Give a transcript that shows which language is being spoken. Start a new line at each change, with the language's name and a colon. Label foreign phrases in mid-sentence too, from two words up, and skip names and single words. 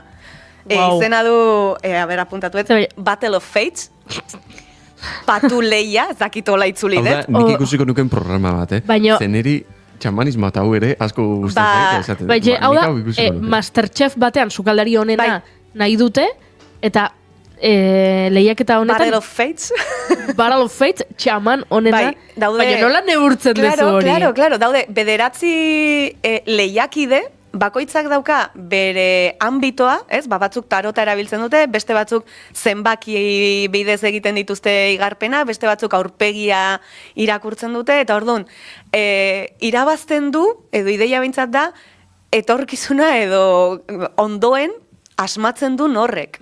Basque: Izena du, apuntatu Battle of Fates, patu lehia, ez dakitola itzuli dut. Nik ikusiko nuken programa bat, zeneri txamanismo eta hau ere asko gustatzen. Hau da, Masterchef batean sukaldari honena nahi dute, eta lehiaketa honetan... Battle of Fates. Battle of Fates, txaman honena. Daude... Baina nola neurtzen dezu hori? Claro, daude, bederatzi lehiakide, bakoitzak dauka bere ambitoa, ez? Batzuk tarota erabiltzen dute, beste batzuk zenbaki bidez egiten dituzte igarpena, beste batzuk aurpegia irakurtzen dute, eta orduan, irabazten du, edo ideia bintzat da, etorkizuna edo ondoen asmatzen du horrek.